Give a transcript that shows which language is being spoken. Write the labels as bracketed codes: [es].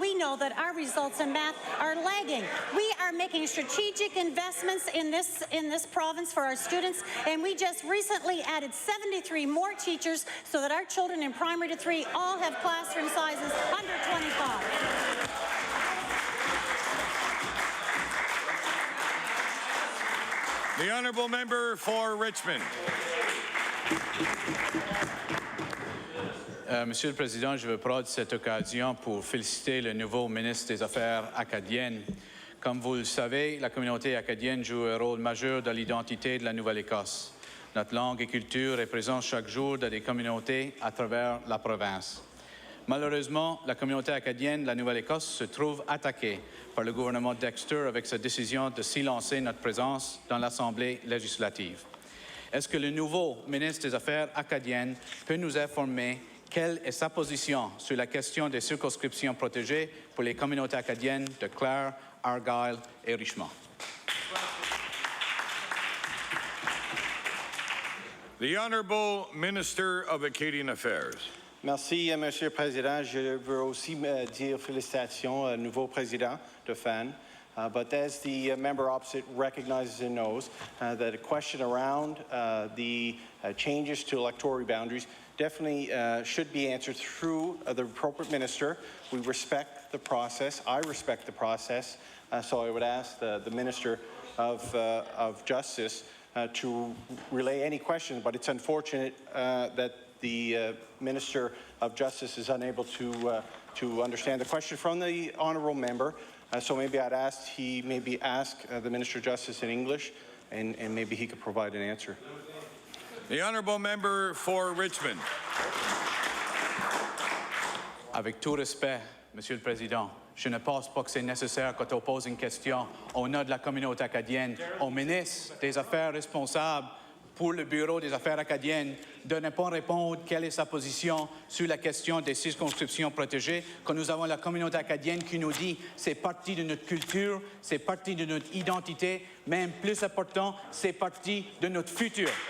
[en] We know that our results in math are lagging. We are making strategic investments in this province for our students, and we just recently added 73 more teachers so that our children in primary to 3 all have classroom sizes under 25. The Honourable Member for Richmond. [fr] Monsieur le Président, je veux prendre cette occasion pour féliciter le nouveau ministre des Affaires acadiennes. Comme vous le savez, la communauté acadienne joue un rôle majeur dans l'identité de la Nouvelle-Écosse. Notre langue et culture est présente chaque jour dans des communautés à travers la province. Malheureusement, la communauté acadienne de la Nouvelle-Écosse se trouve attaquée par le gouvernement Dexter avec sa décision de silencer notre présence dans l'Assemblée législative. Est-ce que le nouveau ministre des Affaires acadiennes peut nous informer quelle est sa position sur la question des circonscriptions protégées pour les communautés acadiennes de Clare, Argyll et Richmond? [en] The Honourable Minister of Acadian Affairs. [fr] Merci, Monsieur le Président. Je veux aussi dire félicitations au nouveau président de FAN. [en] But as the member opposite recognizes and knows, that a question around the changes to electoral boundaries definitely should be answered through the appropriate minister. We respect the process. I respect the process. So I would ask the Minister of Justice to relay any questions, but it's unfortunate that the Minister of Justice is unable to understand the question from the honourable member. So maybe I'd ask he maybe ask the Minister of Justice in English, and maybe he could provide an answer. The Honourable Member for Richmond. [fr] Avec tout respect, Monsieur le Président, je ne pense pas que c'est nécessaire quand on pose une question au nom de la communauté acadienne, au ministre des Affaires responsable pour le Bureau des Affaires acadiennes, de ne pas répondre quelle est sa position sur la question des circonscriptions protégées, quand nous avons la communauté acadienne qui nous dit c'est partie de notre culture, c'est partie de notre identité, même plus important, c'est partie de notre futur.